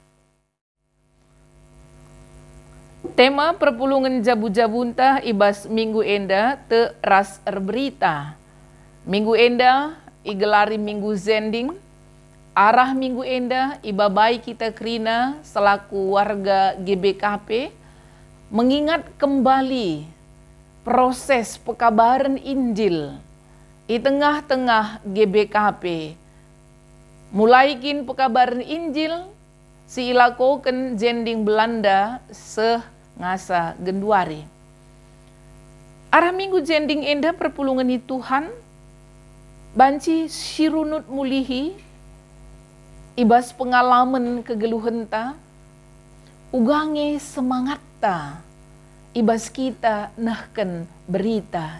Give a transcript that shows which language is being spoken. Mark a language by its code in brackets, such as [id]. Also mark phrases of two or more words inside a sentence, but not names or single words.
[btx] Tema perpulungan jabu-jabunta ibas minggu enda te ras berita. Minggu enda igelari minggu zending. Arah minggu enda ibabai kita kerina selaku warga GBKP [id] mengingat kembali proses pekabaran Injil di tengah-tengah GBKP. [btx] Mulai kin [id] pekabaran Injil [btx] si ilakoken jending Belanda ngasa genduari. Arah minggu jending enda perpulungan i Tuhan banci sirunut mulihi ibas pengalaman kegeluhenta ugange semangatta ibas kita nahken berita.